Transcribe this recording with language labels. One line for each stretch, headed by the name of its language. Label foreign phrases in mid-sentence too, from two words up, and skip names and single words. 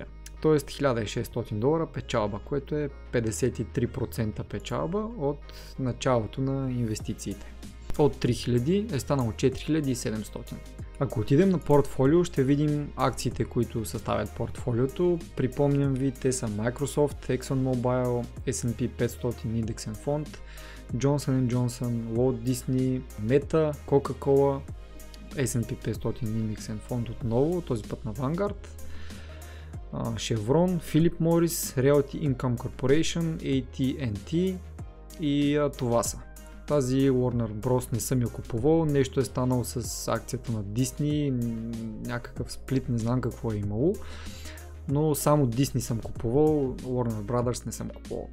Bulgarian: Тоест $1600 печалба, което е 53% печалба от началото на инвестициите. От 3000 е станало 4700. Ако отидем на портфолио, ще видим акциите, които съставят портфолиото. Припомням ви, те са Microsoft, ExxonMobil, S&P 500 индексен фонд, Johnson & Johnson, Walt Disney, Meta, Coca-Cola, S&P 500 индексен фонд отново, този път на Vanguard, Chevron, Philip Morris, Realty Income Corporation, AT&T и това са. Тази Warner Bros. Не съм я купувал, нещо е станало с акцията на Disney, някакъв сплит, не знам какво е имало, но само Disney съм купувал, Warner Brothers не съм купувал.